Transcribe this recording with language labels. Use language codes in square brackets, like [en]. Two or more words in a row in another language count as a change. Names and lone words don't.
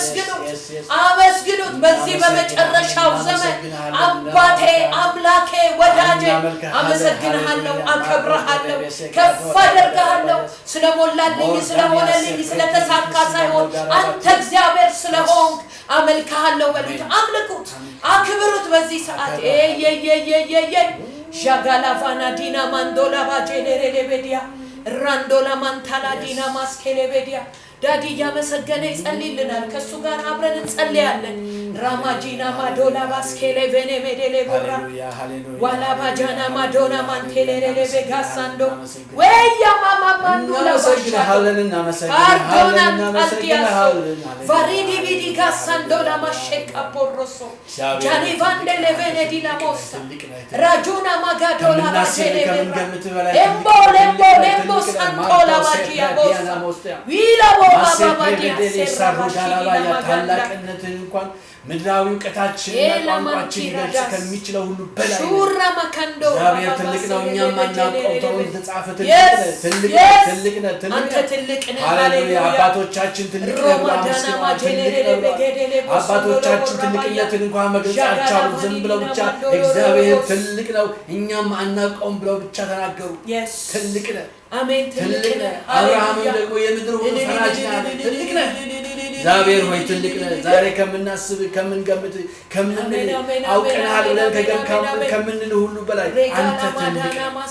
[am] አመስግኑት በዚህ በመጨረሻው ዘመን አባቴ አምላኬ ወዳጄ አመሰግንሃለሁ አከብርሃለሁ ከፍ አደርግሃለሁ ስለሞላልኝ ስለሆነልኝ ስለተሳካ ሳይሆን አንተ እግዚአብሔር ስለሆንክ አመልክሃለሁ በሉት አምልኩት አክብሩት በዚህ ሰዓት ጃጋላቫና ዲና ማንዶላ ባጀለሬሌቤዲያ ራንዶላ ማንታላ ዲና ማስኬሌቤዲያ ዳዲ ያመሰገነ ይጸልይልናል ከሱ ጋር አብረን እንጸልያለን Ramajina Madola Baskele Venemedele Bora Wala Bajana Madonna Mantele Vegasando Weya Mama Mandula Pardona Altiaso Varidi Vidiga Sandola Masheka Porroso Jani Vandele Venedina Mosta Rajuna Magadola Bajele Embo Santola Bajia Bosta Vila Boba Badia Serra ምድራዊ ዕውቀታችንና ቋንቋችን ሊገልጽ ከሚችለው ሁሉ በላይ ሹራ ማካንዶ እግዚአብሔር ትልቅ ነው እኛም ማናውቀው ተወው ተጻፈ ትልቅ አንተ ትልቅ ነህ ሃሌሉያ አባቶቻችን ትልቅ ነው አባቶቻችን ትልቅነትን እንኳን መግለጽ አልቻሉም ዝም ብለው ብቻ እግዚአብሔር ትልቅ ነው እኛም ማናውቀው ብለው ብቻ ተናገሩ ትልቅ ነህ አሜን ትልቅ ነህ አብርሃም ደግሞ የምድር ሁሉ ፈራጅ ነህ ትልቅ ነህ እግዚአብሔር ሆይ ትልቅ ነህ ዛሬ ከምናስብ ከምንገምት ከምንል አውቀናል ብለን ከምንል ሁሉ በላይ አንተ ትልቅ ነህ